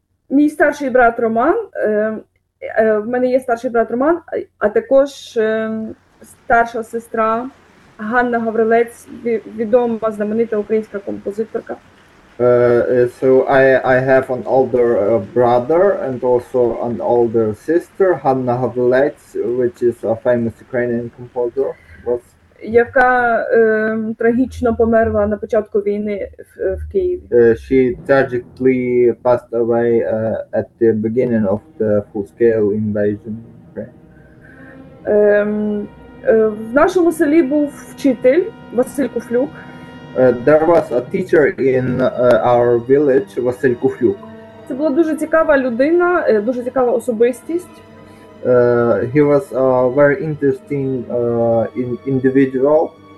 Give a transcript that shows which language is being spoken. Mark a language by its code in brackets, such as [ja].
[uk] Мій старший брат Роман, в мене є старший брат Роман, а також старша сестра Ганна Гаврилець, відома знаменита українська композиторка. [en] So I have an older brother and also an older sister, Hannah Havlets, which is a famous Ukrainian composer. [uk] Яка трагічно померла на початку війни в Києві. [en] She tragically passed away at the beginning of the full-scale invasion of Ukraine. [uk] В нашому селі був вчитель Василь Куфлюк. [en] There was a teacher in our village, Василь Куфлюк. [uk] Це була дуже цікава людина, дуже цікава особистість. [en] He was a very interesting individual.